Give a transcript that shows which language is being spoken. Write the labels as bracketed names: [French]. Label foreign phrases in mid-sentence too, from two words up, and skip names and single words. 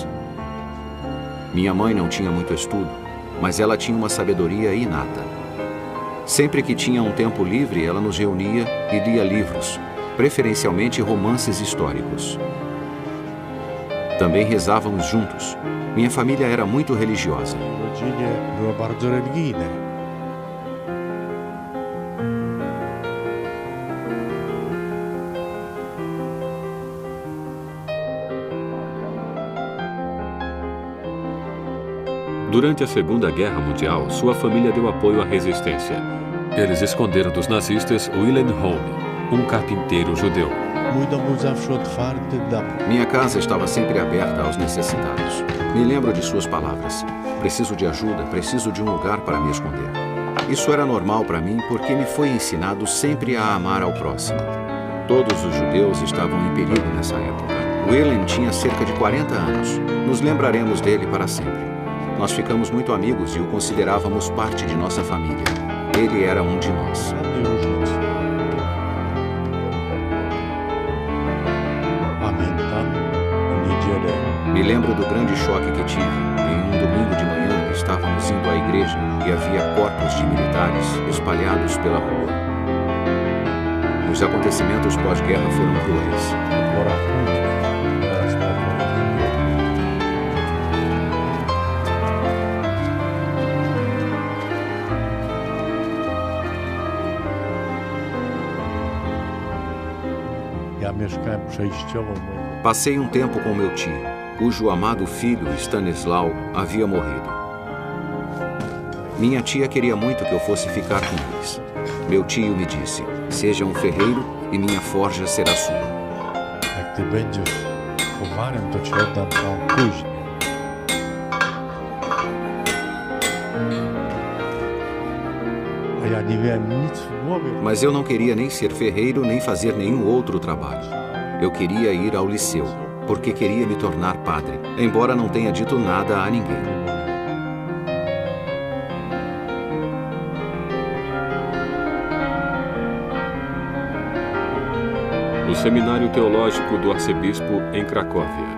[Portuguese] Minha mãe não tinha muito estudo, mas ela tinha uma sabedoria inata. Sempre que tinha um tempo livre, ela nos reunia e lia livros, preferencialmente romances históricos. Também rezávamos juntos. Minha família era muito religiosa. [Polish] Rodzinie było bardzo religijne. [Portuguese] Durante a Segunda Guerra Mundial, sua família deu apoio à resistência. Eles esconderam dos nazistas Wilhelm Home, um carpinteiro judeu. [Polish] Mój dom był zawsze otwarty dla... [Portuguese] Minha casa estava sempre aberta aos necessitados. Me lembro de suas palavras. Preciso de ajuda, preciso de um lugar para me esconder. Isso era normal para mim porque me foi ensinado sempre a amar ao próximo. Todos os judeus estavam em perigo nessa época. Wilhelm tinha cerca de 40 anos. Nos lembraremos dele para sempre. Nós ficamos muito amigos e o considerávamos parte de nossa família. Ele era um de nós. [Polish] Pamiętam niedzielę. [Portuguese] Me lembro do grande choque que tive. Em um domingo de manhã, estávamos indo à igreja e havia corpos de militares espalhados pela rua. Os acontecimentos pós-guerra foram cruéis. [Polish] Porachunek teraz powoli. Ja mieszkałem przejściowo w moim... [Portuguese] Passei um tempo com meu tio, cujo amado filho, Stanisław, havia morrido. Minha tia queria muito que eu fosse ficar com eles. Meu tio me disse, seja um ferreiro e minha forja será sua. [Polish] Jak ty będziesz kowarem, to ci oddam całą kuźnię. A ja nie miałem nic w głowie. [Portuguese] Mas eu não queria nem ser ferreiro nem fazer nenhum outro trabalho. Eu queria ir ao liceu, porque queria me tornar padre, embora não tenha dito nada a ninguém. No Seminário Teológico do Arcebispo em Cracóvia.